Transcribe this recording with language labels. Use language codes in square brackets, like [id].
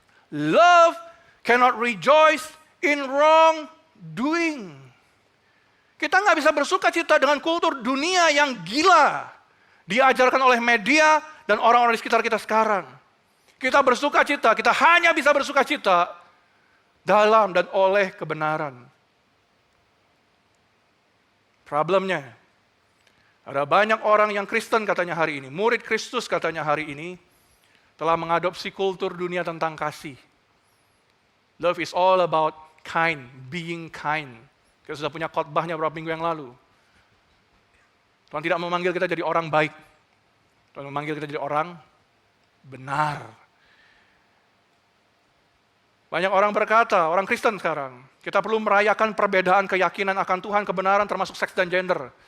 [en] Love cannot rejoice in wrongdoing. [id] Kita nggak bisa bersuka cita dengan kultur dunia yang gila diajarkan oleh media dan orang-orang di sekitar kita sekarang. Kita bersuka cita, kita hanya bisa bersuka cita dalam dan oleh kebenaran. Problemnya, ada banyak orang yang Kristen katanya hari ini, murid Kristus katanya hari ini, telah mengadopsi kultur dunia tentang kasih. [en] Love is all about kind, being kind. [id] Kita sudah punya khotbahnya beberapa minggu yang lalu. Tuhan tidak memanggil kita jadi orang baik. Tuhan memanggil kita jadi orang benar. Banyak orang berkata, orang Kristen sekarang, kita perlu merayakan perbedaan keyakinan akan Tuhan, kebenaran termasuk seks dan gender.